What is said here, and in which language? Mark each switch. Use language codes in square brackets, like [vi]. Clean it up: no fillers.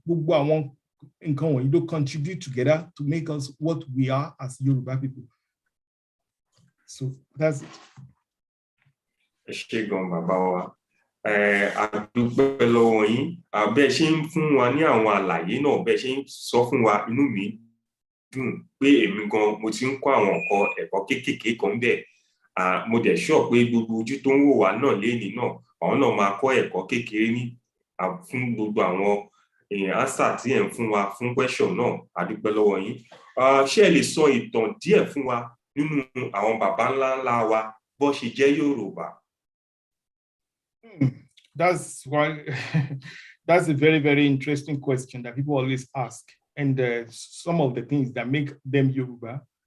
[en] You contribute together to make us what we are as Yoruba people. So that's it. [yo] Ṣé gan bàbá wa, àdúpẹ́ lọ́wọ́ yín, bẹ́ẹ̀ ṣe ń fún wa ní àwọn àlàyé náà, bẹ́ẹ̀ ṣe ń sọ fún wa, inú mi dùn pé èmi gan mo ti ń kọ́ àwọn ẹ̀kọ́ kéékèèké kan bẹ́ẹ̀. Mo dẹ̀ sure pé gbogbo ojú tó ń wò wá náà lénìí náà, àwọn náà máa kọ́ ẹ̀kọ́ kékeré fún gbogbo àwọn answer tí ẹ̀ ń fún wa fún question náà a dúpẹ́ lọ́wọ́ yín. Ṣé ẹ lè sọ ìtàn díẹ̀ fún wa nínú àwọn baba ńlá wa bó ṣe jẹ́ Yorùbá? [en] That's why that's a very, very interesting question that people always ask. And some of the things that make them Yoruba.